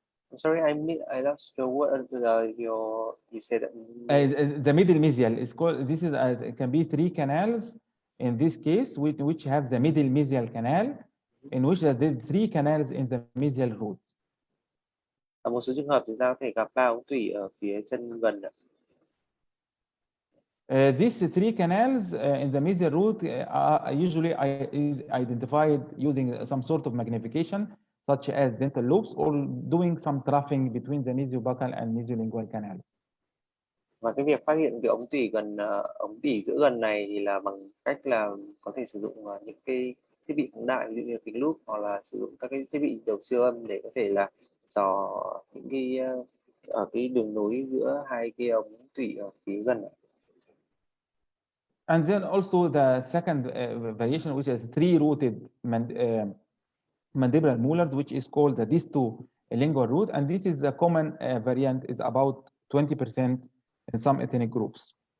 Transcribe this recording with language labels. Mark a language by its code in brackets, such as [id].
[en] I'm sorry, I lost your word. You said the middle mesial is called. This is it can be 3 canals in this case, which have the middle mesial canal, in which there are 3 canals in the mesial root. [vi] Ở một số trường hợp chúng ta có thể gặp 3 ống tủy ở phía chân gần. [en] These 3 canals in the mesial root usually is identified using some sort of magnification, such as dental loops, or doing some troughing between the mesiobuccal and mesiolingual canals. [vi] Và cái việc phát hiện cái ống tủy giữa gần này thì là bằng cách là có thể sử dụng những cái thiết bị phóng đại, ví dụ như kính lúp, hoặc là sử dụng các cái thiết bị đầu siêu âm để có thể là dò những cái ở cái đường nối giữa hai cái ống tủy ở phía gần. [en] And then also the second variation, which is 3-rooted mandibular molars, which is called the distolingual root, and this is a common variant, is about 20% in some ethnic groups.